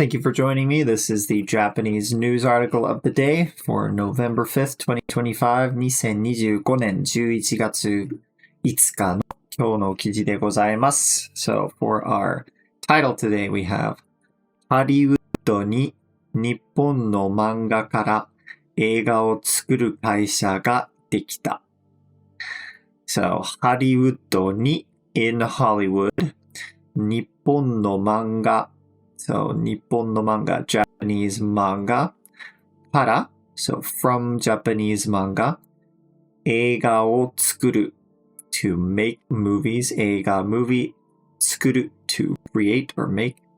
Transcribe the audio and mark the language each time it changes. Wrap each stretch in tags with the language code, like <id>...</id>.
<en>Thank you for joining me. This is the Japanese news article of the day for November 5th, 2025,</en> <ja>2025年11月5日の今日の記事でございます.</ja> <en>So for our title today, we have</en> <ja>ハリウッドに日本の漫画から映画を作る会社ができた.</ja> <en>So</en> <ja>ハリウッドに</ja> <en>in Hollywood.</en> <ja>日本の漫画</ja> <en>So 日本の漫画 Japanese manga</en> <ja>から</ja> <en>So from Japanese manga</en> <ja>映画を作る</ja> <en>To make movies 映画 movie 作る To create or make</en>